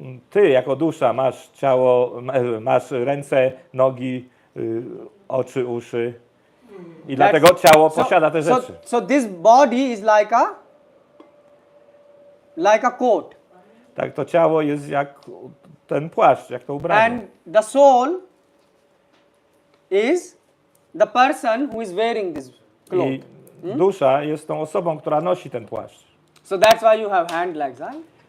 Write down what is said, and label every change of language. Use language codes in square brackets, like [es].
[pl] Ty jako dusza masz ciało, masz ręce, nogi, oczy, uszy. I dlatego ciało posiada te rzeczy. [en] So this body is like a coat. [pl] Tak, to ciało jest jak ten płaszcz, jak to ubranie. [en] And the soul is the person who is wearing this cloth. [pl] I dusza jest tą osobą, która nosi ten płaszcz. [en] So that's why you have hand, legs, right?